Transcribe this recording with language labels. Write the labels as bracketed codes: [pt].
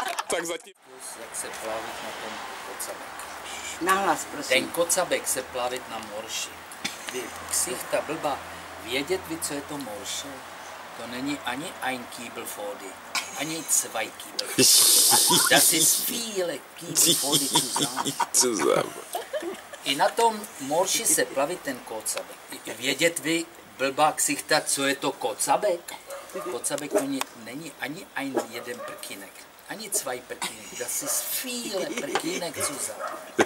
[cs] Tak zatím. Jak se plavit na tom kocabek. Nahlas, prosím. Ten kocabek se plavit na morši. Vy, ksichta blba, vědět vy, co je to morše? To není ani [de] ein Kiebelfody, [cs] ani [de] zwei Kiebelfody. Das ist viele Kiebelfody zusammen. [cs] I na tom morši se plavit ten kocabek. Vědět vy, blbá ksichta, co je to kocabek? Kocabek to není ani jeden prkínek. Ani zwei prkínek. [de] Das ist viele prkínek zusammen.